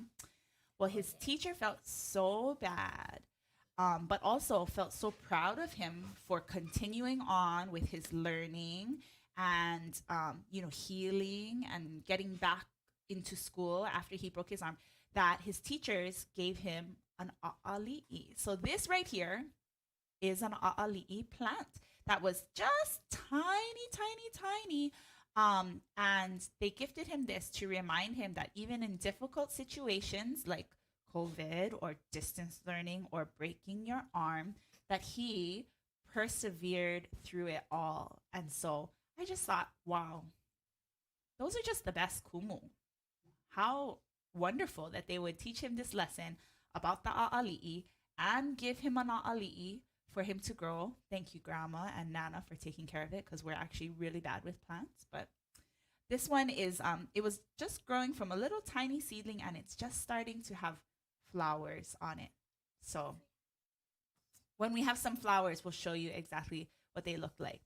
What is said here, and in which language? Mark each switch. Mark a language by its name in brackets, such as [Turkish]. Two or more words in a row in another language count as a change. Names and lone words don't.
[English] Well, his teacher felt so bad, but also felt so proud of him for continuing on with his learning and, healing and getting back into school after he broke his arm, that his teachers gave him an ʻAʻaliʻi. So this right here is an ʻAʻaliʻi plant that was just tiny. And they gifted him this to remind him that even in difficult situations like COVID or distance learning or breaking your arm, that he persevered through it all. And so I just thought, wow, those are just the best kumu. How wonderful that they would teach him this lesson about the ʻAʻaliʻi and give him an ʻAʻaliʻi for him to grow. Thank you, Grandma and Nana, for taking care of it, because we're actually really bad with plants. But this one is, it was just growing from a little tiny seedling, and it's just starting to have flowers on it. So when we have some flowers, we'll show you exactly what they look like.